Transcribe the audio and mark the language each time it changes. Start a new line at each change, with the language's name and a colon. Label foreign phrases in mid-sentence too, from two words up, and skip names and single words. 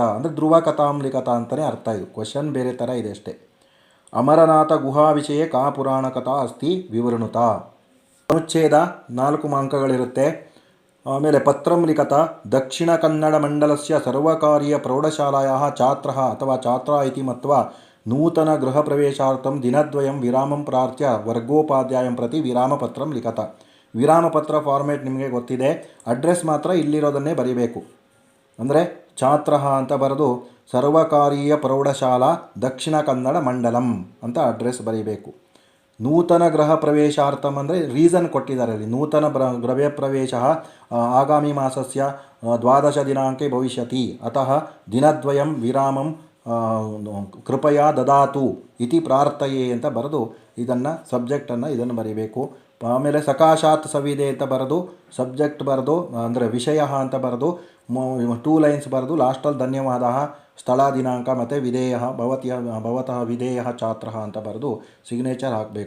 Kannada: ಅಂದರೆ
Sanskrit: ಧ್ರುವ ಕಥಾಂ ಲಿಖತ
Kannada: ಅಂತಲೇ ಅರ್ಥ. ಇದು ಕ್ವಶನ್ ಬೇರೆ ಥರ ಇದೆ ಅಷ್ಟೇ.
Sanskrit: ಅಮರನಾಥ ಗುಹಾ ವಿಷಯ ಕಾ ಪುರಾಣ ಕಥಾ ಅಸ್ತಿ ವಿವೃಣುತ.
Kannada: ಅನುಚ್ಛೇದ 4 ಅಂಕಗಳಿರುತ್ತೆ.
Sanskrit: ಆಮೇಲೆ ಪತ್ರಂ ಲಿಖತ ದಕ್ಷಿಣ ಕನ್ನಡ ಮಂಡಲಸ್ಯ ಸರ್ವಕಾರೀಯ ಪ್ರೌಢಶಾಲಾಯಾಃ ಛಾತ್ರಃ ಅಥವಾ ಛಾತ್ರ ಇತಿ ಮತ್ವಾ ನೂತನ ಗೃಹ ಪ್ರವೇಶಾರ್ಥಂ ದಿನದ್ವಯಂ ವಿರಾಮಂ ಪ್ರಾರ್ಥ್ಯ ವರ್ಗೋಪಾಧ್ಯಾಯಂ ಪ್ರತಿ ವಿರಾಮಪತ್ರಂ ಲಿಖತ.
Kannada: ವಿರಾಮಪತ್ರ ಫಾರ್ಮೇಟ್ ನಿಮಗೆ ಗೊತ್ತಿದೆ. ಅಡ್ರೆಸ್ ಮಾತ್ರ ಇಲ್ಲಿರೋದನ್ನೇ ಬರೀಬೇಕು. ಅಂದರೆ ಛಾತ್ರಃ ಅಂತ ಬರೆದು
Sanskrit: ಸರ್ವಕಾರೀಯ ಪ್ರೌಢಶಾಲಾ ದಕ್ಷಿಣ ಕನ್ನಡ ಮಂಡಲಂ
Kannada: ಅಂತ ಅಡ್ರೆಸ್ ಬರೀಬೇಕು.
Sanskrit: ನೂತನ ಗೃಹ ಪ್ರವೇಶಾರ್ಥಂ
Kannada: ಅಂದರೆ ರೀಸನ್ ಕೊಟ್ಟಿದ್ದಾರೆ ಅಲ್ಲಿ.
Sanskrit: ನೂತನ ಗೃಹ ಪ್ರವೇಶ ಆಗಾಮಿ ಮಾಸಸ್ಯ 12 ದಿನಾಂಕೆ ಭವಿಷ್ಯತಿ ಅತಃ ದಿನದ್ವಯಂ ವಿರಾಮಂ ಕೃಪಯಾ ದದಾತು ಇತಿ ಪ್ರಾರ್ಥಯೆ
Kannada: ಅಂತ ಬರೆದು ಇದನ್ನು ಸಬ್ಜೆಕ್ಟನ್ನು ಇದನ್ನು ಬರೀಬೇಕು. ಆಮೇಲೆ
Sanskrit: ಸಕಾಶಾತ್ ಸವಿದೆ
Kannada: ಅಂತ ಬರೆದು ಸಬ್ಜೆಕ್ಟ್ ಬರೆದು ಅಂದರೆ ವಿಷಯ ಅಂತ ಬರೆದು 2 ಲೈನ್ಸ್ ಬರೆದು ಲಾಸ್ಟಲ್ಲಿ ಧನ್ಯವಾದ ಸ್ಥಳ ದಿನಾಂಕ ಮತ್ತು
Sanskrit: ವಿಧೇಯ ಭವತಃ ವಿಧೇಯ ಛಾತ್ರ
Kannada: ಅಂತ ಬರೆದು ಸಿಗ್ನೇಚರ್ ಹಾಕಬೇಕು.